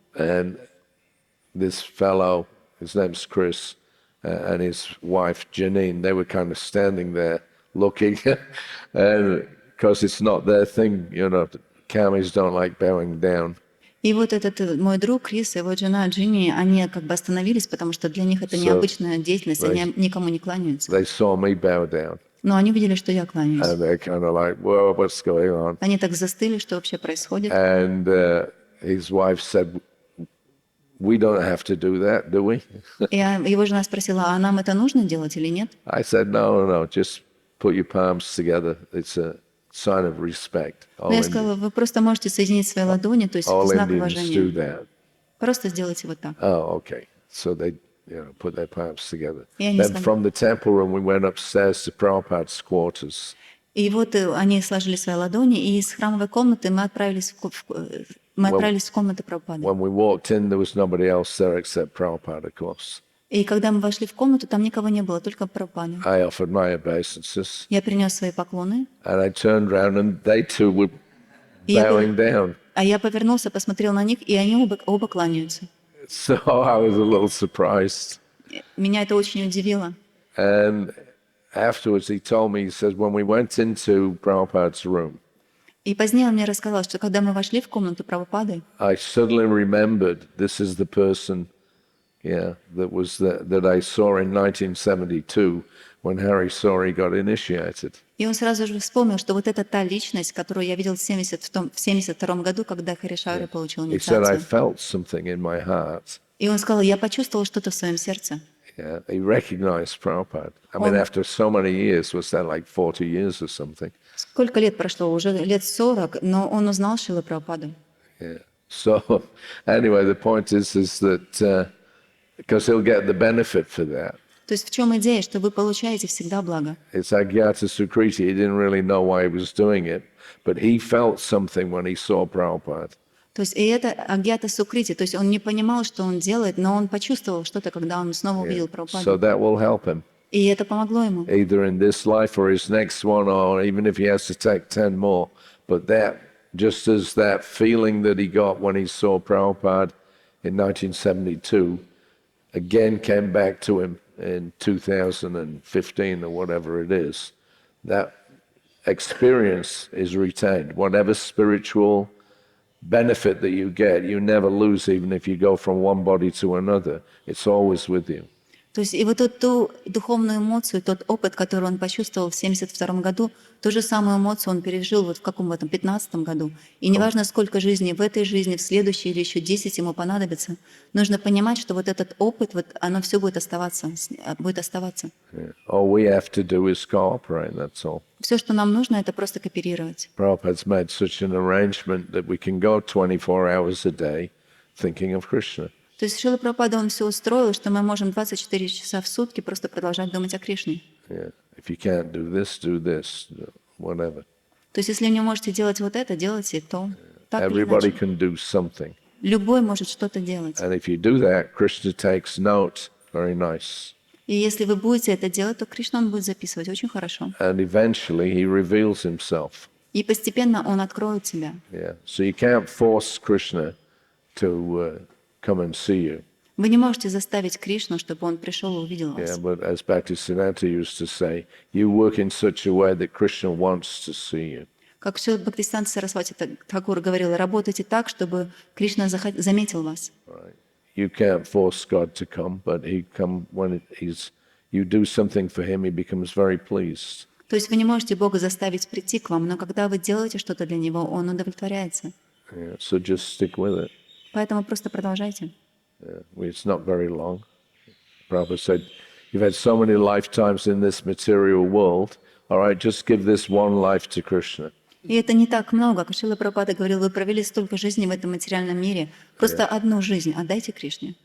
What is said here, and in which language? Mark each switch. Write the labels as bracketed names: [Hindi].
[English] And this fellow, his name's Chris, and his wife Janine, they were kind of standing there looking, and because it's not their thing, Kamis don't like bowing down. [Russian] И вот этот мой друг Крис и его жена Джимми, они как бы остановились, потому что для них это необычная деятельность, они никому не кланяются. [English] They saw me bow down, [Russian] Но они увидели, что я кланяюсь. [English] and they're kind of like, "Whoa, what's going on?" [Russian] Они так застыли, что вообще происходит. [English] And his wife said, "We don't have to do that, do we?" [Russian] И его жена спросила, а нам это нужно делать или нет? [English] I said, "No, just put your palms together. It's a sign of respect. [Russian] Но я сказала, вы просто можете соединить свои ладони, то есть [English] All [Russian] знак [English] Indians do [Russian] уважения. [English] that." [Russian] Просто сделайте вот так. [English] Oh, okay. So they, put their palms together. [Russian] И они [English] Then [Russian] стали- [English] from the temple room, we went upstairs to Prabhupada's quarters. [Russian] И вот они сложили свои ладони, и из храмовой комнаты мы отправились в комнату Прабхупады. [English] When we walked in, there was nobody else there except Prabhupada, of course. [Russian] И когда мы вошли в комнату, там никого не было, только Прабхупада. [English] I offered my obeisances, [Russian] Я принес свои поклоны, [English] and I turned around, and they too were [Russian] и я, [English] bowing down. [Russian] а я повернулся, посмотрел на них, и они оба кланяются. [English] So I was a little surprised. [Russian] Меня это очень удивило. [English] And afterwards, he told me, he says, when we went into Prabhupada's room, [Russian] И позднее он мне рассказал, что когда мы вошли в комнату Прабхупады, [English] I suddenly remembered this is the person, that I saw in 1972 when Hari Sauri got initiated. [Russian] и он сразу же вспомнил, что вот это та личность, которую я видел в 1972 году, когда Хари Шаури получил [English] He said, I [Russian] инициацию. [English] felt something in my heart. [Russian] И он сказал, я почувствовал что-то в своем сердце. [English] Yeah, he recognized Prabhupada. I mean, after so many years, was that like 40 years or something? [Russian] Сколько лет прошло? Уже лет 40, но он узнал Шрилу Прабхупаду. [English] Yeah. So, anyway, the point is that because he'll get the benefit for that. [Russian] То есть в чем идея, что вы получаете всегда благо? [English] It's Agyata Sukriti. He didn't really know why he was doing it, but he felt something when he saw Prabhupada. [Russian] То есть и это агьята сукрити, то есть он не понимал, что он делает, но он почувствовал что-то, когда он снова увидел [English] So [Russian] Прабхупаду. [English] that will help him, [Russian] И это помогло ему. [English] either in this life or his next one, or even if he has to take 10 more. But that, just as that feeling that he got when he saw Prabhupada in 1972, again came back to him in 2015 or whatever it is, that experience is retained. Whatever spiritual benefit that you get, you never lose, even if you go from one body to another. It's always with you. [Russian] То есть и вот ту духовную эмоцию, тот опыт, который он почувствовал в 1972 году, ту же самую эмоцию он пережил вот в этом 15 году. И неважно, сколько жизней в этой жизни, в следующей или еще 10 ему понадобится, нужно понимать, что вот этот опыт, вот оно все будет оставаться. [English] Yeah. All we have to do is cooperate, that's all. [Russian] Все, что нам нужно, это просто кооперировать. [English] Prabhupada's made such an arrangement that we can go 24 hours a day thinking of Krishna. [Russian] То есть Шрила Прабхупада, он все устроил, что мы можем 24 часа в сутки просто продолжать думать о Кришне. [English] Yeah. If you can't do this, whatever. [Russian] То есть если не можете делать вот это, делайте то. Так или [English] Everybody [Russian] иначе. [English] can do something. [Russian] Любой может что-то делать. [English] And if you do that, Krishna takes note. Very nice. [Russian] И если вы будете это делать, то Кришна он будет записывать очень хорошо. [English] And eventually he reveals himself. [Russian] И постепенно он откроет себя. [English] Yeah. So you can't force Krishna to come and see you. [Russian] Вы не можете заставить Кришну, чтобы он пришел и увидел [English] Yeah, [Russian] вас. [English] but as Bhaktisiddhanta used to say, you work in such a way that Krishna wants to see you. [Russian] Как все Бхактисиданта Сарасвати Thakura говорил, работайте так, чтобы Кришна заметил вас. [English] Right. You can't force God to come, but he come when you do something for him, he becomes very pleased. [Russian] То есть вы не можете Бога заставить прийти к вам, но когда вы делаете что-то для Него, Он удовлетворяется. [English] Yeah, so just stick with it. [Russian] Поэтому просто продолжайте. [English] Yeah. It's not very long. Prabhupada said, you've had so many lifetimes in this material world, all right, just give this one life to Krishna. [Russian] И это не так много. Как Шрила Прабхупада говорил, вы провели столько жизней в этом материальном мире. Просто одну жизнь отдайте Кришне.